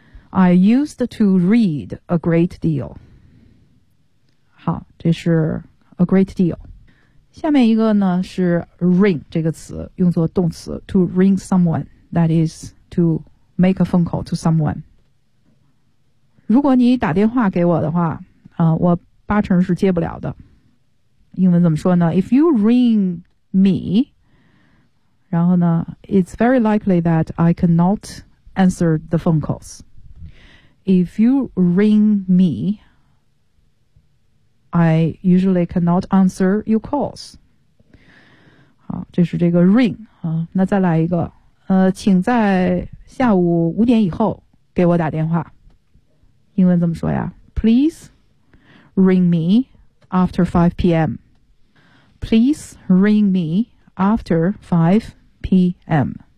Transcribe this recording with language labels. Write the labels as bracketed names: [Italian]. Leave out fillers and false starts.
[English] I used to read a great deal. [Chinese] 好，这是 [English] a great deal. [Chinese] 下面一个呢是 ring 这个词，用作动词 [English] to ring someone, that is to make a phone call to someone. [Chinese] 如果你打电话给我的话，我八成是接不了的。英文怎么说呢？ [English] If you ring me, [Chinese] 然后呢 [English] it's very likely that I cannot answer the phone calls. If you ring me, I usually cannot answer your calls. [Chinese] 好，这是这个 ring 啊。那再来一个，请在下午五点以后给我打电话。英文怎么说呀？ [English] Please ring me after 5 p.m. Please ring me after 5 p.m.